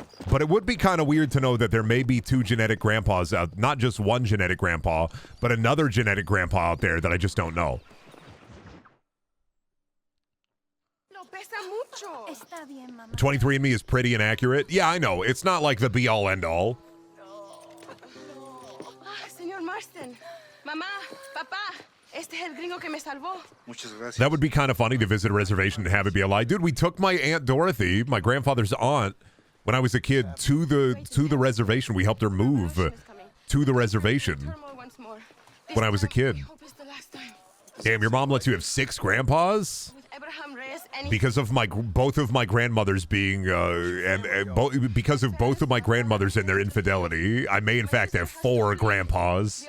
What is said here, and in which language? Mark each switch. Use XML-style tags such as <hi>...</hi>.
<en>But it would be kind of weird to know that there may be two genetic grandpas out, not just one genetic grandpa, but another genetic grandpa out there that I just don't know. 23andMe is pretty inaccurate. Yeah, I know. It's not like the be-all, end-all.</en> <es>Señor Marston, mamá, papá, este es el gringo que me salvó. Muchas gracias.</es> <en>That would be kind of funny to visit a reservation and have it be a lie. Dude, we took my Aunt Dorothy, my grandfather's aunt, when I was a kid, to the reservation. We helped her move to the reservation when I was a kid. Damn, your mom lets you have 6 grandpas? Because of both of my grandmothers being because of both of my grandmothers and their infidelity, I may in fact have 4 grandpas.</en>